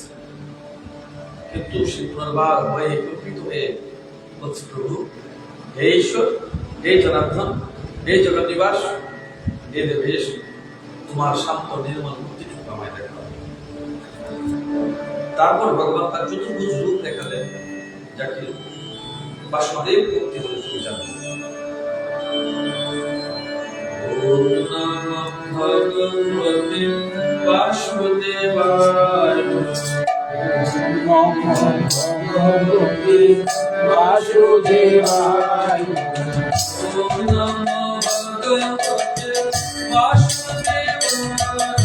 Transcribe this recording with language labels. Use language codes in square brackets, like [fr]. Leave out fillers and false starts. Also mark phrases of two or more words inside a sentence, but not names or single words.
[bn] কিন্তু সে পুনর্বার ভয়ে কম্পিত হয়ে বলছে, প্রভু, হে ঈশ্বর, হে জনার্দন, হে জগন্নিবাস, হে দেবেশ, তোমার শান্ত নির্মল মূর্তিটুকু আমায় দেখাও। তারপর ভগবান তার চতুর্ভুজ রূপ দেখালেন, যাকে বাসুদেব ভক্তি বলে তুমি জানো। [sa] ওম নমঃ ভগবতে বাসুদেবায়। ওম নমঃ ভগবতে বাসুদেবায়। ওম নমঃ ভগবতে বাসুদেবায়।